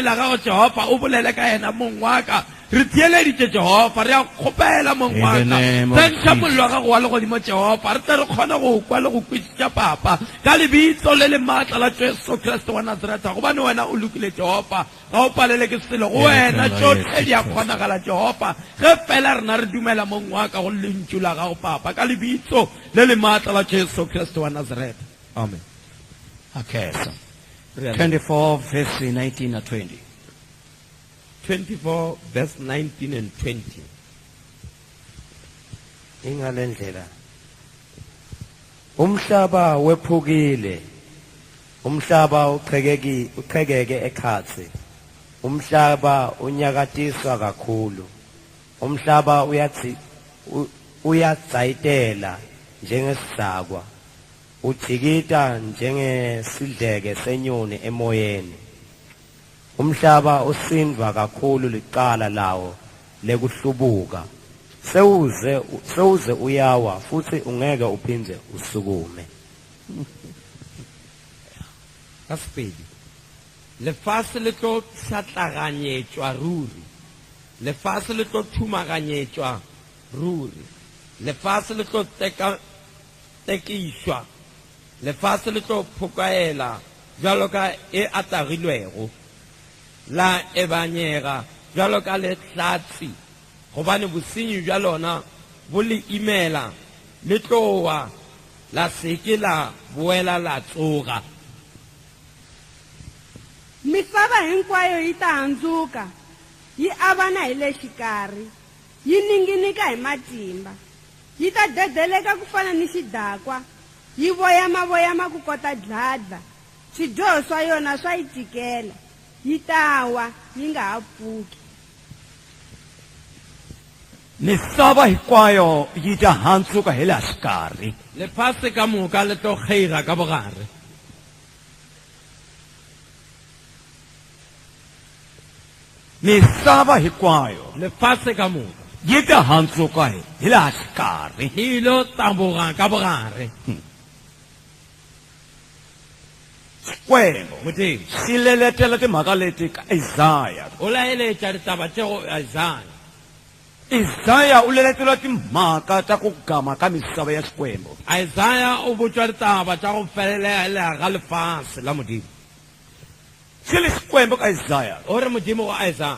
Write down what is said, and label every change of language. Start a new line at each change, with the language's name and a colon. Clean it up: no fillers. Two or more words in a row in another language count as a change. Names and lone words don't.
Northern Sotho: la gago Jehova o bolele ka ena mong wa ka re theeleditse Jehova re a kgopela mong wa ka tsentsha mollo wa gago wa legodimo Jehova re tle re kgone go kwa le go kwešiša papa ka lebitso le le maatla la Jesu Kriste wa Nazareta gobane wena o lokile Jehova ga o palele ke selo go wena tsotlhe di a kgonagala Jehova ge fela rena re dumela mong wa ka go lentšu la gago papa ka lebitso le le maatla la Jesu Kriste wa Nazareta amen.
English: Okay, so 24 verse 19 and 20. 24 verse 19 and 20.
Swati: Ingalendlela umhlaba wephukile umhlaba uqhekeke ekhatsi umhlaba unyakatiswa kakhulu umhlaba uyadzayitela njengesidakwa ujikita njengesidleke senyoni emoyeni umhlaba usindwa kakhulu liqala lawo lekuhlubuka sewuze uyawa futhi ungeke uphinde usukume.
Northern Sotho: Kaspedi lefatshe le tlo hlatlaganyetšwa ruri lefatshe le tlo thumaganyetšwa ruri lefatshe le tlo tekišwa lefatshe le tlo phokaela bjalo ka e atagilwego la ebanyega bjalo ka letlatsi gobane bosenyi bja lona bo le imela le tlowa la seke la boela la tsoga.
Tsonga: Misava hinkwayo yi ta handzuka yi avana hi le xikarhi yi ninginika hi matimba yi ta dedeleka ku fana ni xidakwa yi voyama ku kota dladla swidyoho swa yona swa yi tikela yi ta wa yi nga ha pfuki. Misava hinkwayo yi ta handzuka hi laha xikarhi
Northern Sotho: lefatshe ka moka le tlo kgeira ka bogare
Tsonga: misava hinkwayo
Northern Sotho: lefatshe ka moka
Tsonga: yi ta handzuka hi laha xikarhi
Northern Sotho: hi lo tamboga ka bogare.
Tsonga: Xikwembu
Northern Sotho: Modimo
Tsonga: xi leletela timhaka leti ka Isaya.
Northern Sotho: o laeletša ditaba tše go Isaya.
Tsonga: Isaya u leletela timhaka ta ku gama ka misava ya Xikwembu.
Northern Sotho: Isaya o botšwa ditaba tša go felelela ga lefatshe la Modimo
Tsonga: Xi le Xikwembu ka Isaya
Northern Sotho: o re Modimo go Isaya